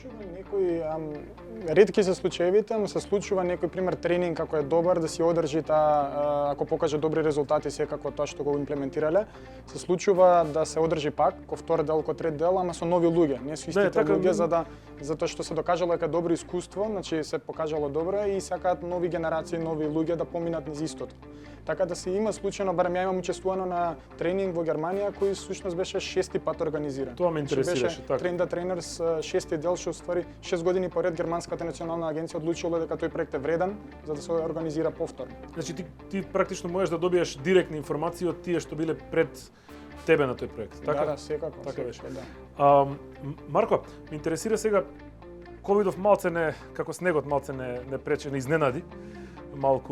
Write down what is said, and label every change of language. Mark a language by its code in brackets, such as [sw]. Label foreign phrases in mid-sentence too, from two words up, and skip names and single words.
[mk] Ретки се случаевите, но се случува некој пример тренинг како е добар да си одржи ако покаже добри резултати секако тоа што го имплементирале, се случува да се одржи пак ко втор дел, ко трет дел, ама со нови луѓе, не со истите луѓе затоа што се докажало дека добро искуство, значи се покажало добро и сакаат нови генерации, нови луѓе да поминат низ истото. Така да се има случајно, барем ја имам учествувано на тренинг во Германија кој всушност беше 6-ти пат организиран. Тоа ме интересираше така. Train the Trainers 6-ти дел што ствари 6 години поред германската национална агенција одлучила дека тој проект е вреден за да се организира повторно. Значи ти практично можеш да добиеш директни информации од тие што биле пред тебе на тој проект, така? Да, секако. Така беше. Да. Марко, ме интересира сега ковидов малце како снегот малце не прече, не изненади малку.